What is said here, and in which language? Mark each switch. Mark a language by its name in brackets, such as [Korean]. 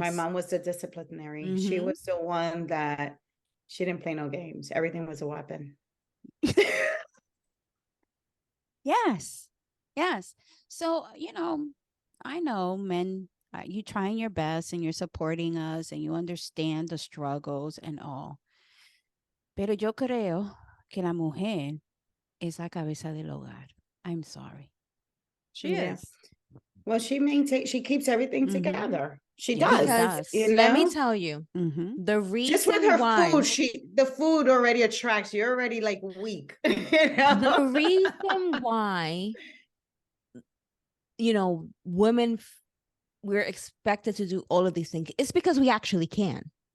[English] My mom was the disciplinary. She was the one that she didn't play no games. Everything was a weapon. Yes. Yes. So, I know men, you trying your best and you're supporting us and you understand the struggles and all. [Spanish] Pero yo creo que la mujer es la cabeza del hogar. [English] I'm sorry. She is. Well, she keeps everything together. She does. Because let me tell you, the reason just with her why food, the food already attracts you. You're already like weak. The reason why, women, we're expected to do all of these things is because we actually can.